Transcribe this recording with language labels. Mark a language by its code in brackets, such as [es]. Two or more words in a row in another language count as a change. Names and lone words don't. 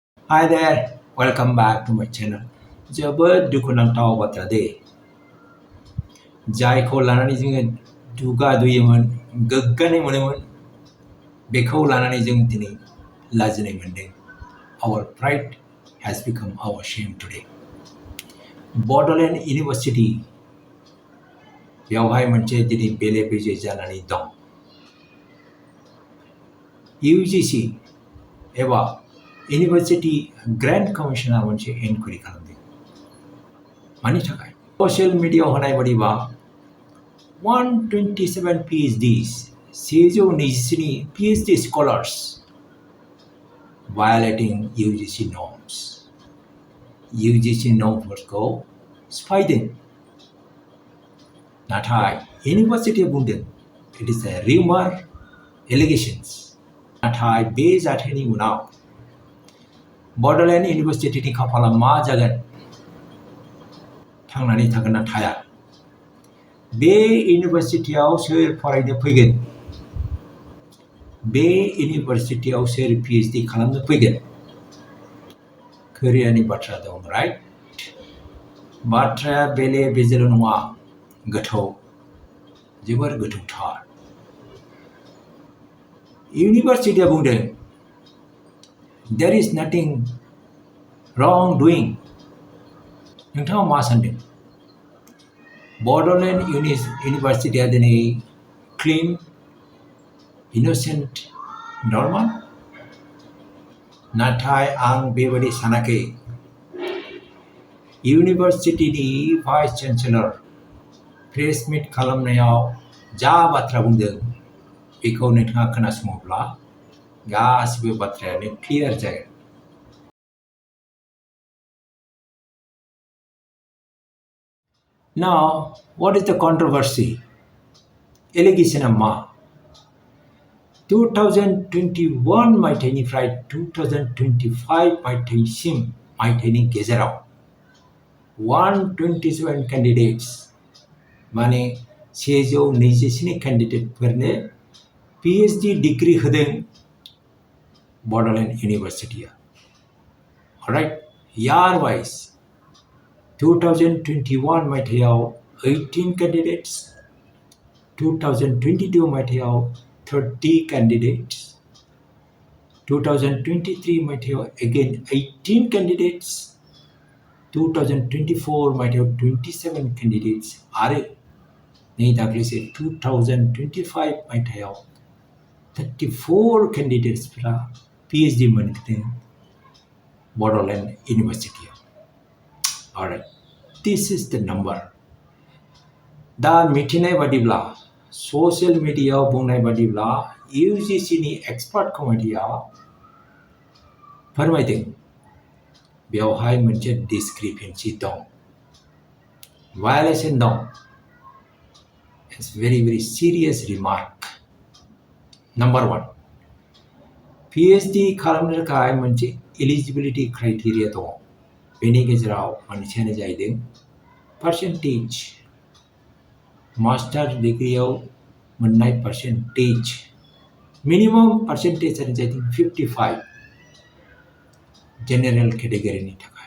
[en] Hi there, welcome back to my channel. [brx] जोबोद दुखुनांथाव बाथ्रा दे जायखौ लानानै जोङो दुगा दुयोमोन गोग्गानाय मोनोमोन बेखौ लानानै जों दिनै लाजिनाय मोनदों. [en] Our pride has become our shame today. [brx] Bodoland University बेवहाय मोनसे दिनै बेले बेजे जानानै दं. UGC एबा इउनिभार्सिटी ग्रेन्ट कमिशना मोनसे एनकुवेरि खालामदों. मानि थाखाय? [en] social mediaयाव [brx] होनाय बादिबा [en] 127 PhDs, 127 PhD scholars violating UGC norms. [brx] UGC normफोरखौ सिफायदों. नाथाय इउनिभार्सिटिया बुंदों [en] it is a rumor, allegations. [brx] नाथाय बे जाथायनि उनाव बड'लेण्ड इउनिभार्सिटिनि खाफाला मा जागोन? थांनानै थागोन ना थाया? बे इउनिभार्सिटियाव सोर फरायनो फैगोन? बे इउनिभार्सिटियाव सोर PhD खालामनो फैगोन? कोरियानि बाथ्रा दं, राइट? बाथ्राया बेले बेजेल नङा, गोथौ, जोबोर गोथौथार. इउनिभार्सिटिया बुंदों [en] there is nothing wrong doing. [brx] नोंथाङा मा सान्दों? बड'लेण्ड इउनिभार्सिटिया दिनै [en] clean, innocent, normal? [brx] नाथाय आं बेबादि सानाखै. इउनिभार्सिटिनि [en] vice chancellor press meet [brx] खालामनायाव जा बाथ्रा बुंदों बेखौ नोंथाङा खोनासङोब्ला गासिबो बाथ्रायानो क्लियार जागोन. [en] Now, what is the controversy? [brx] Allegation मा? 2021 मायथाइनिफ्राय 2025 मायथाइनि गेजेराव 127 candidates माने 127 कैंडिडेटफोरनो [en] PhD degree [brx] होदों बड'लेण्ड इउनिभार्सिटिया. [en] right, year wise [brx] 2021 मायथाइयाव 18 candidates, 2022 मायथाइयाव 30 candidates, 2023 मायथाइयाव [en] again 18 candidates, [brx] 2024 मायथाइयाव 27 candidates आरो नै दाख्लैसो 2025 मायथाइयाव 34 candidatesफोरा PhD मोनदों बड'लेण्ड इउनिभार्सिटियाव. [en] Alright, this is the number. [brx] दा मिथिनाय बादिब्ला [en] social mediaयाव [brx] बुंनाय बादिब्ला UGCनि [en] expert committeeआ [brx] फोरमायदों बेवहाय मोनसे डिसक्रिपेन्सि दं, वायलेसन दं. [en] It's very serious remark. [brx] Number 1, PhD खालामनो थाखाय मोनसे [en] eligibility criteria [brx] दङ. बेनि गेजेराव मोनसेयानो जाहैदों पार्सेन्टेज. [en] master degreeयाव [brx] मोननाय पार्सेन्टेज, [en] minimum percentageआनो [brx] जाहैदों 55 [en] general categoryनि [brx] थाखाय.